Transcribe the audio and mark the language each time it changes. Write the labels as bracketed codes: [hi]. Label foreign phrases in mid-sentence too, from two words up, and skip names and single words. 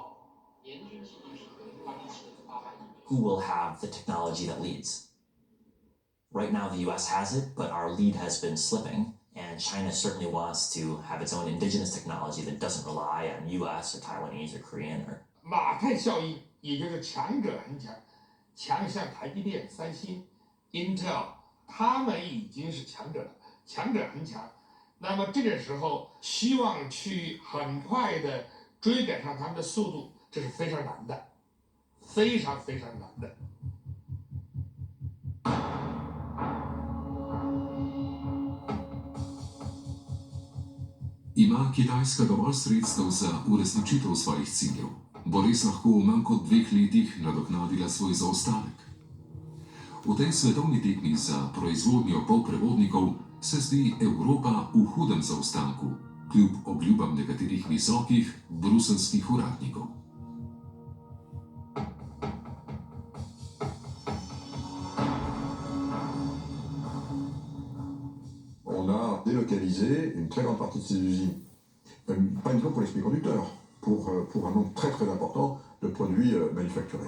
[en] Who will have the technology that leads? Right now the US has it, but our lead has been slipping, and China certainly wants to have its own indigenous technology that doesn't rely on US or Taiwanese or Korean or... [zh] 马太效应，也就是强者恒强，强像台积电、三星、Intel， 他们已经是强者了，强者恒强。那么这个时候，希望去很快的追赶上他们的速度，这是非常难的，非常非常难的。 [sl] Ima Kitajska dovolj sredstev za uresničitev svojih ciljev? Bo res lahko v manj kot 2 letih nadoknadila svoj zaostanek? V tej svetovni tekmi za proizvodnjo polprevodnikov se zdi Evropa v hudem zaostanku, kljub obljubam nekaterih visokih bruselskih uradnikov. [fr] On a délocalisé une très grande partie de ces usines, pas uniquement pour les semi-conducteurs, pour un nombre très très important de produits manufacturés.